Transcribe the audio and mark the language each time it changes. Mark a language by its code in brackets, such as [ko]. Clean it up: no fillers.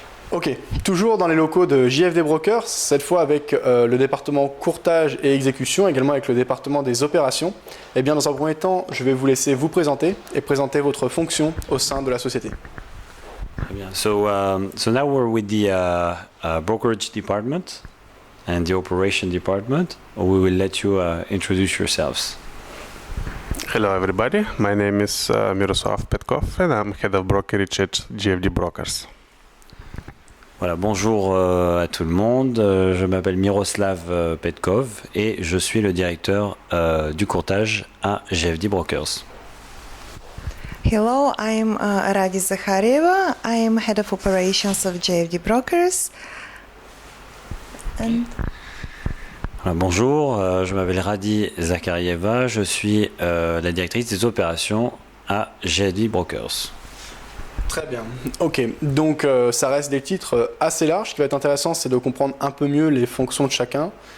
[fr] Ok, toujours dans les locaux de JFD Brokers, cette fois avec le département courtage et exécution, également avec le département des opérations. Eh bien, dans un premier temps, je vais vous laisser vous présenter et présenter votre fonction au sein de la société. Très bien. [en] So now we're with the brokerage department and the operation department. We will let you introduce yourselves. Hello everybody, my name is Miroslav Petkov and I'm head of brokerage at GFD Brokers. [fr] Voilà, bonjour à tout le monde. Je m'appelle Miroslav Petkov et je suis le directeur du courtage à GFD Brokers. [en] Hello, I'm Radi Zakharieva. I am head of operations of JFD Brokers. And [fr] Voilà, bonjour, je m'appelle Radi Zakharieva. Je suis la directrice des opérations à GFD Brokers. Très bien. Ok, donc ça reste des titres assez larges. Ce qui va être intéressant, c'est de comprendre un peu mieux les fonctions de chacun.